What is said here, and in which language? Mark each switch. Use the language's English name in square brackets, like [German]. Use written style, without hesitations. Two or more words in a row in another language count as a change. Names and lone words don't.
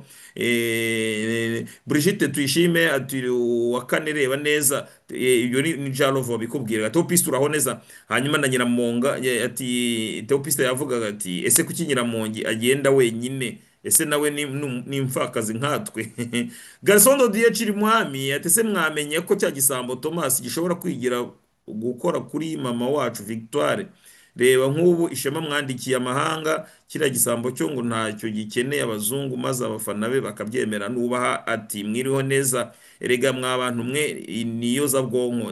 [Kinyarwanda] Brigitte Tuyishime ati wa kane reba neza ibyo ni Jarova babikubwira Theopiste uraho neza. Hanyuma na Nyiramonga ati Theopiste yavugaga ati ese kuki Nyiramongi agenda wenyine ese nawe ni imfakazi nkatwe. Garçon de Chiri Mwami ati se mwamenye ko cya gisambo Thomas gishobora kwigira gukora kuri mama wacu Victoire, reba nk'ubu Ishema mwandikiye amahanga kiriya gisambo cyo ngo ntacyo gikeneye abazungu maze abafana be bakabyemera. Nubaha ati mwiriho neza erega mwabantu mwe niyo za bwonko.